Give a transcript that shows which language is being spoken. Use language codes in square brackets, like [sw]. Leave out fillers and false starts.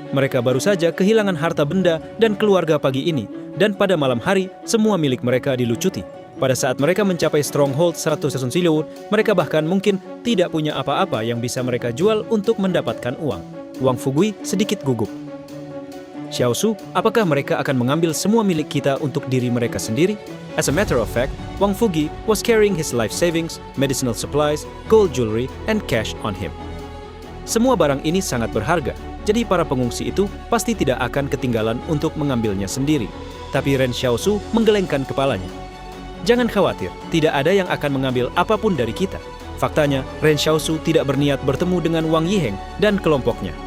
[id] Mereka baru saja kehilangan harta benda dan keluarga pagi ini, dan pada malam hari, semua milik mereka dilucuti. Pada saat mereka mencapai stronghold 100 Season Siluwur, mereka bahkan mungkin tidak punya apa-apa yang bisa mereka jual untuk mendapatkan uang. Wang Fugui sedikit gugup. Xiaosu, apakah mereka akan mengambil semua milik kita untuk diri mereka sendiri? [en] As a matter of fact, Wang Fugi was carrying his life savings, medicinal supplies, gold jewelry, and cash on him. [id] Semua barang ini sangat berharga, jadi para pengungsi itu pasti tidak akan ketinggalan untuk mengambilnya sendiri. Tapi Ren Xiaosu menggelengkan kepalanya. Jangan khawatir, tidak ada yang akan mengambil apapun dari kita. Faktanya, Ren Xiaosu tidak berniat bertemu dengan Wang Yiheng dan kelompoknya.